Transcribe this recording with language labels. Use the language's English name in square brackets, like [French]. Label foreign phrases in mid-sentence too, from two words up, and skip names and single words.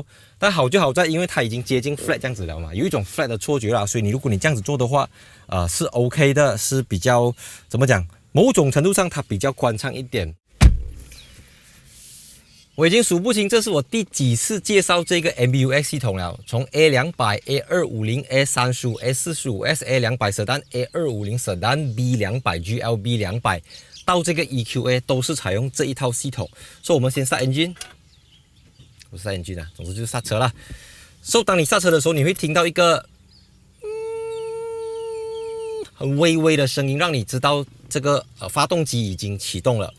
[Chinese] 但好就好在，因为它已经接近 flat 这样子了嘛，有一种 flat 的错觉啦，所以如果你这样子做的话，是 OK 的，是比较怎么讲？某种程度上它比较宽敞一点。我已经数不清这是我第几次介绍这个 MBUX 系统了，从 A200、A250、A35、A45、SA200 Sedan、A250 Sedan、B200、GLB200 到这个 EQA 都是采用这一套系统。所以我们先刹 engine， 不是刹 engine 啊，总之就是刹车啦。所以当你刹车的时候，你会听到一个很微微的声音，让你知道这个发动机已经启动了。